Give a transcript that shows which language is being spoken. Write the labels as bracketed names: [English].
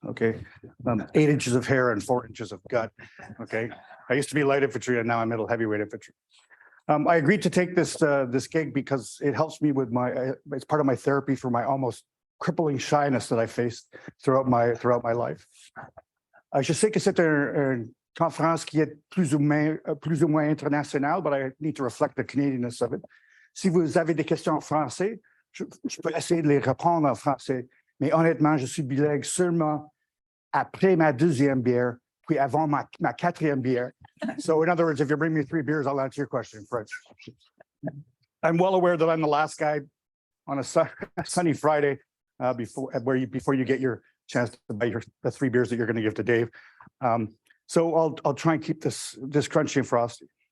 [English] Okay, 8 inches of hair and 4 inches of gut. Okay, I used to be light infantry, and now I'm middle heavyweight infantry. I agreed to take this gig because it helps me with it's part of my therapy for my almost crippling shyness that I faced throughout my life. [French] Je sais que c'est une conférence qui est plus ou moins internationale, [English] but I need to reflect the Canadianness of it. [French] Si vous avez des questions en français, je peux essayer de les répondre en français, mais honnêtement, je suis bilingue seulement après ma 2e bière, puis avant ma 4e bière. [English] So in other words, if you bring me 3 beers, I'll answer your question in French. I'm well aware that I'm the last guy on a sunny Friday before you get your chance to buy the 3 beers that you're going to give to Dave. So I'll try and keep this crunchy and frosty.